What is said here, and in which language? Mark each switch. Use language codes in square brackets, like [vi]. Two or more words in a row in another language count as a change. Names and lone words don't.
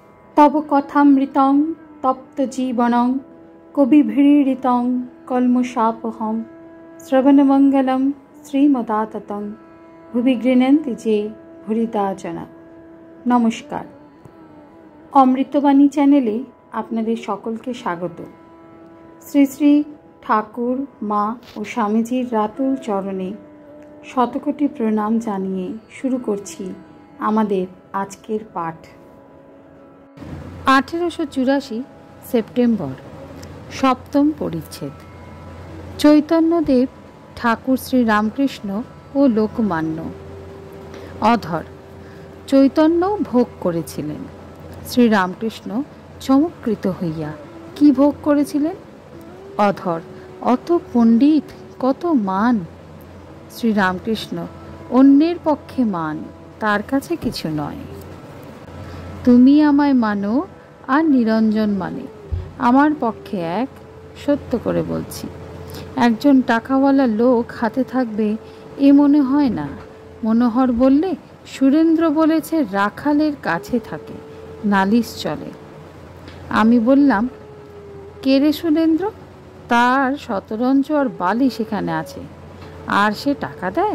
[sa] तव कथामृतं तप्तजीवनं कविभिरीडितं कल्मषापहं श्रवणमंगलं श्रीमदाततं भुवि गृह्णन्ति जे भूरिदा जना। [bn] নমস্কার, অমৃতবাণী চ্যানেলে আপনাদের সকলকে স্বাগত। শ্রী শ্রী ঠাকুর মা ও স্বামীজীর রাতুল চরণে শতকোটি প্রণাম জানিয়ে শুরু করছি আমাদের আজকের পাঠ। 1884 সেপ্টেম্বর সপ্তম পরিচ্ছেদ। চৈতন্যদেব ঠাকুর শ্রী রামকৃষ্ণ ও লোকমান্য। অধর চৈতন্য ভোগ করেছিলেন। শ্রী রামকৃষ্ণ চমৎকৃত হইয়া কি ভোগ করেছিলেন? অধর অত পণ্ডিত কত মান। শ্রী রামকৃষ্ণ অন্যের পক্ষে মান, তার কাছে কিছু নয়। তুমি আমায় মানো আর নিরঞ্জন মানে আমার পক্ষে এক। সত্য করে বলছি, একজন টাকাওয়ালা লোক হাতে থাকবে এ মনে হয় না। মনোহর বললে সুরেন্দ্র বলেছে রাখালের কাছে থাকে, নালিশ চলে। আমি বললাম কে রে সুরেন্দ্র? তার শতরঞ্চ আর বালি সেখানে আছে, আর সে টাকা দেয়?